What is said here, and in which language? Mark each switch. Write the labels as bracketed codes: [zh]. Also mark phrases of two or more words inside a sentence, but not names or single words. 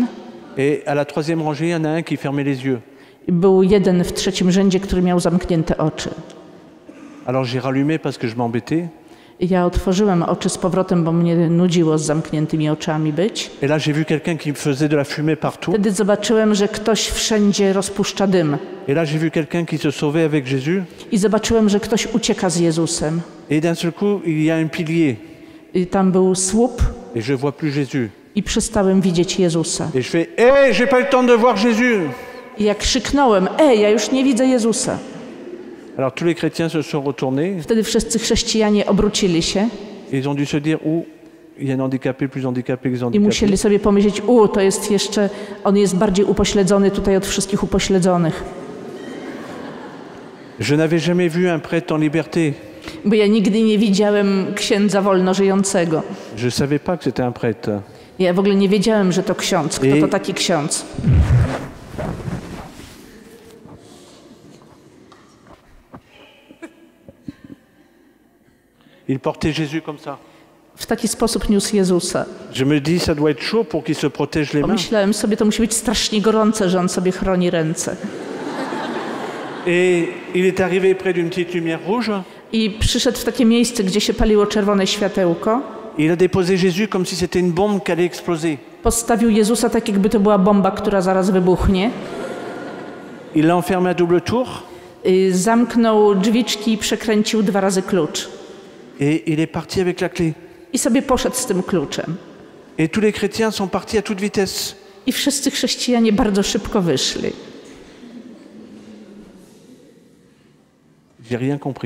[fr] Et à la 3e rangée, il y en a un qui fermait les yeux. [pl] I był jeden w 3. rzędzie, który miał zamknięte oczy. [fr] Alors j'ai rallumé parce que je m'embêtais. [pl] Ja otworzyłem oczy z powrotem, bo mnie nudziło z zamkniętymi oczami być. [fr] Et là j'ai vu quelqu'un qui faisait de la fumée partout. [pl] Wtedy zobaczyłem, że ktoś wszędzie rozpuszcza dym. [fr] Et là j'ai vu quelqu'un qui se sauvait avec Jésus. [pl] I zobaczyłem, że ktoś ucieka z Jezusem. [fr] Et d'un seul coup, il y a un pilier. [pl] I tam był słup [fr] Et je vois plus Jésus. [pl] i przestałem widzieć Jezusa. [fr] Et je fais, hé, j'ai pas eu le temps de voir Jésus. [pl] I jak krzyknąłem, ja już nie widzę Jezusa. [fr] Alors tous les chrétiens se sont retournés. [pl] Wtedy wszyscy chrześcijanie obrócili się [fr] Et ils ont dû se dire, il y a un handicapé plus handicapé que les [pl] i [fr] handicapés. [pl] musieli sobie pomyśleć, to jest jeszcze, on jest bardziej upośledzony tutaj od wszystkich upośledzonych. [fr] Je n'avais jamais vu un prêtre en liberté. [pl] Bo ja nigdy nie widziałem księdza wolno żyjącego. [fr] Je ne savais pas que c'était un prêtre. [pl] Ja w ogóle nie wiedziałem, że to ksiądz. Kto to taki ksiądz? [fr] Il portait Jésus comme ça. [pl] W taki sposób niósł Jezusa. [fr] Je me dis, ça doit être chaud pour qu'il se protège les mains. [pl] Pomyślałem sobie, to musi być strasznie gorące, że on sobie chroni ręce. [fr] Et il est arrivé près d'une petite lumière rouge. [pl] I przyszedł w takie miejsce, gdzie się paliło czerwone światełko. [fr] Il a déposé Jésus comme si c'était une bombe qui allait exploser. [pl] Postawił Jezusa tak, jakby to była bomba, która zaraz wybuchnie. [fr] Il l'a enfermé à double tour. [pl] Zamknął drzwiczki i przekręcił 2 razy klucz. [fr] Et il est parti avec la clé. [pl] I sobie poszedł z tym kluczem. [fr] Et tous les chrétiens sont partis à toute vitesse. [pl] I wszyscy chrześcijanie bardzo szybko wyszli. [fr] J'ai rien compris.